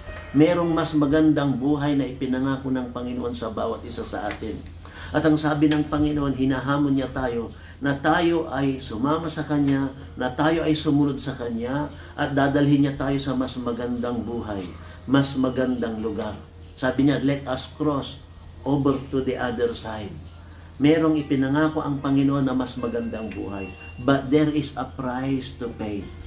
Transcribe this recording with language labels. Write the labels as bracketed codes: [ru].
[tl] Merong mas magandang buhay na ipinangako ng Panginoon sa bawat isa sa atin. At ang sabi ng Panginoon, hinahamon niya tayo na tayo ay sumama sa Kanya, na tayo ay sumunod sa Kanya, at dadalhin niya tayo sa mas magandang buhay, mas magandang lugar. Sabi niya, [en] let us cross over to the other side. [tl] Merong ipinangako ang Panginoon na mas magandang buhay. [en] But there is a price to pay.